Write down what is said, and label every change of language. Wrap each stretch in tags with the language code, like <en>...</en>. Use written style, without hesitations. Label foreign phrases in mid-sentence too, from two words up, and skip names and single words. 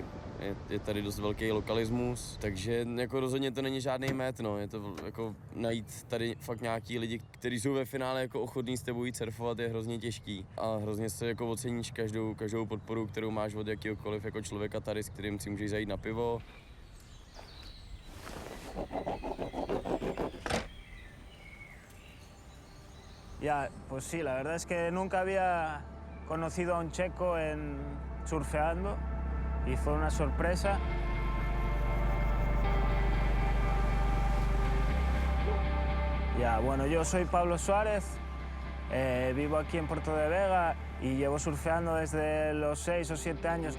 <cs>Je tady dost velký lokalismus, takže jako rozhodně to není žádný met, no. Je to jako najít tady fakt nějaký lidi, kteří jsou ve finále jako ochotní s tebou jít surfovat, je hrozně těžký. A hrozně se jako oceníš každou podporu, kterou máš od jakýhokoliv jako člověka tady, s kterým si můžeš zajít na pivo.</cs> <es>Ya, pues sí, la verdad es que nunca había conocido a un checo surfeando y fue una sorpresa. Ya, bueno, yo soy Pablo Suárez, vivo aquí en Puerto de Vega y llevo surfeando desde los 6 o 7 años.</es>